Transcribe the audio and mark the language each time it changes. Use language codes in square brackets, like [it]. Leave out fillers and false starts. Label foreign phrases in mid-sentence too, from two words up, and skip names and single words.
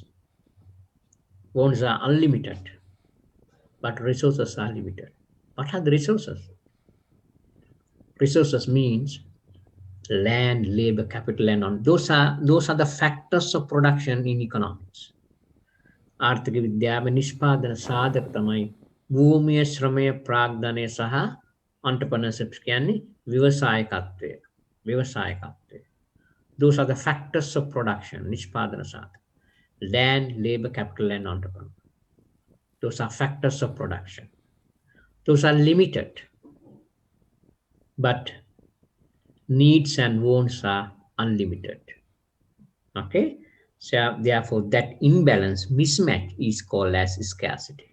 [en] Wants are unlimited, but resources are limited. What are the resources? Resources means land, labor, capital, and on. Those are the factors of production in economics. [si] ආර්ථික විද්‍යාව නිෂ්පාදන සාධක තමයි භූමිය, ශ්‍රමය, ප්‍රාග්ධනය සහ entrepreneurship කියන්නේ ව්‍යවසායකත්වය. ව්‍යවසායකත්වය. [en] Those are the factors of production, [si] නිෂ්පාදන සාධක. [en] Land, labor, capital, and entrepreneur. Those are factors of production. Those are limited, but needs and wants are unlimited. Okay? So therefore, that imbalance, mismatch is called as scarcity.